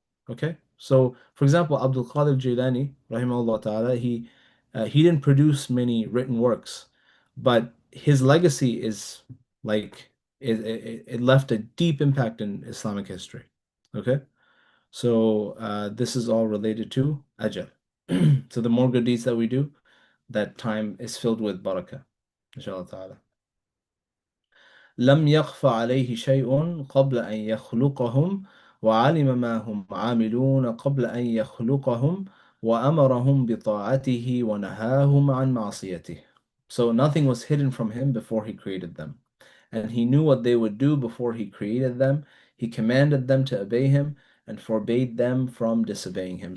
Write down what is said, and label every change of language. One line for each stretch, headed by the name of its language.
English: Okay, so for example, Abdul Qadir Jilani, rahimahullah ta'ala, he didn't produce many written works, but his legacy is like it left a deep impact in Islamic history. Okay, so this is all related to ajal. So the more good deeds that we do, that time is filled with barakah, inshallah ta'ala.
Arabic: لم يخف عليه شيء قبل أن يخلقهم وعلم ما هم عاملون قبل أن يخلقهم وأمرهم بطاعته ونهاهم عن معصيته.
English: So nothing was hidden from him before he created them. And he knew what they would do before he created them. He commanded them to obey him and forbade them from disobeying him.